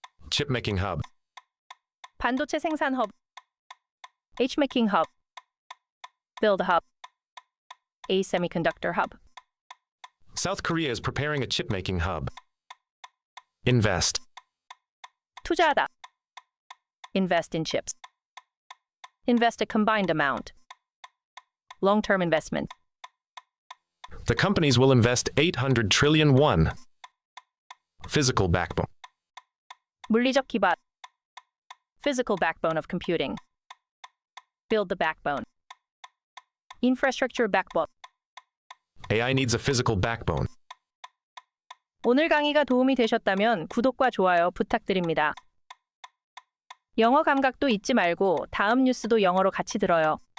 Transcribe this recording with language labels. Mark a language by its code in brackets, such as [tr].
[en] Chipmaking hub. [ko] 반도체 생산 허브, [en] H-making hub, build a hub, a semiconductor hub. South Korea is preparing a chipmaking hub. Invest. [ko] 투자하다. [en] Invest in chips. Invest a combined amount. Long-term investment. The companies will invest 800 trillion won. Physical backbone. [ko] 물리적 기반. [en] Physical backbone of computing. Build the backbone. Infrastructure backbone. AI needs a physical backbone. [ko] 오늘 강의가 도움이 되셨다면 구독과 좋아요 부탁드립니다. 영어 감각도 잊지 말고 다음 뉴스도 영어로 같이 들어요.